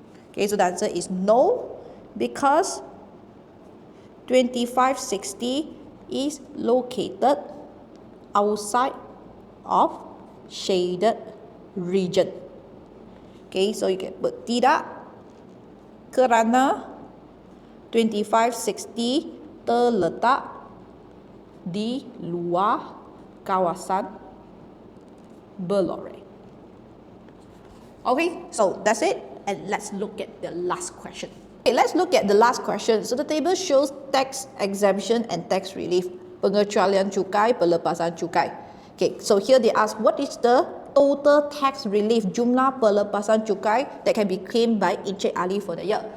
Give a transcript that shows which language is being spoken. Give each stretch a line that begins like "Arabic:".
English: Okay, so the answer is no, because 25, 60 is located outside of shaded region. Okay, so you can put
Malay: tidak kerana 2560 terletak di luar kawasan berloreng.
English: Okay, so that's it, and let's look at the last question. Okay, let's look at the last question. So the table shows tax exemption and tax relief,
Malay: pengecualian cukai, pelepasan cukai.
English: Okay, so here they ask what is the total tax relief,
Malay: jumlah pelepasan cukai
English: that can be claimed by Encik Ali for the year.